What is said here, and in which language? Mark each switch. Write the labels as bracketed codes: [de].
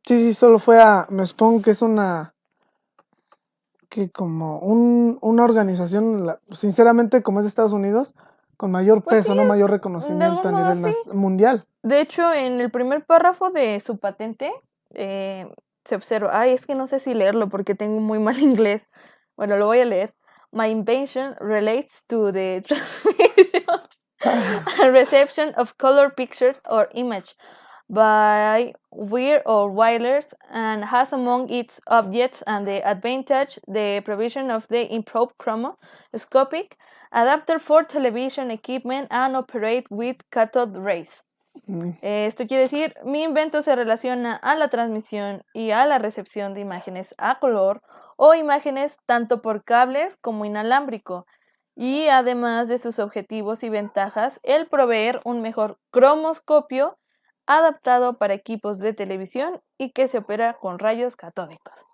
[es] Sí, solo me supongo que es como una organización, sinceramente, como es de Estados Unidos, con mayor Pues peso, sí, ¿no? Mayor de reconocimiento a algún modo nivel sí. mundial. De hecho, en el primer párrafo de su patente se observa, es que no sé si leerlo porque tengo muy mal inglés. Bueno, lo voy a leer. [en] My invention relates to the transmission and reception of color pictures or image by wire or wireless and has among its objects and the advantage the provision of the improved chromoscopic adapter for television equipment and operate with cathode rays. [es] Esto quiere decir, mi invento se relaciona a la transmisión y a la recepción de imágenes a color o imágenes tanto por cables como inalámbrico, y además de sus objetivos y ventajas, el proveer un mejor cromoscopio adaptado para equipos de televisión y que se opera con rayos catódicos.